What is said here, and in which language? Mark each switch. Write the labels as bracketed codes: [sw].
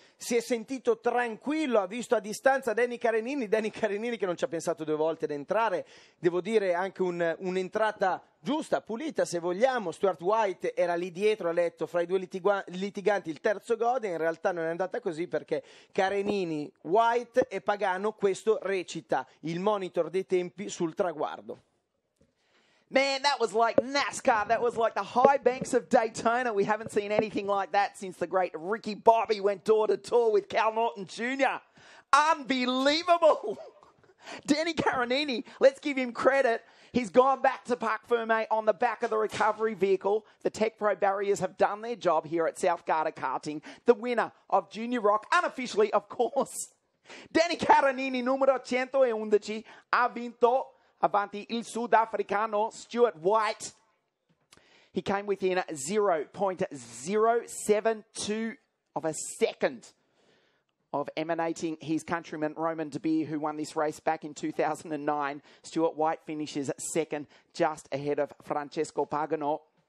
[it] Si è sentito tranquillo, ha visto a distanza Danny Carenini che non ci ha pensato 2 volte ad entrare, devo dire anche un'entrata giusta, pulita se vogliamo. Stuart White era lì dietro, ha letto fra i 2 litiganti il terzo gode, in realtà non è andata così perché Carenini, White e Pagano, questo recita il monitor dei tempi sul traguardo. [en] Man, that was like NASCAR. That was like the high banks of Daytona. We haven't seen anything like that since the great Ricky Bobby went door-to-door with Cal Norton Jr. Unbelievable. Danny Carenini, let's give him credit. He's gone back to Parc Ferme on the back of the recovery vehicle. The Tech Pro barriers have done their job here at South Garda Karting. The winner of Junior Rock, unofficially, of course. [it] Danny Carenini, numero 111, ha vinto avanti il sudafricano Stuart White. [en] He came within 0.072 of a second of emanating his countryman Roman De Beer, who won this race back in 2009. Stuart White finishes second, just ahead of Francesco Pagano.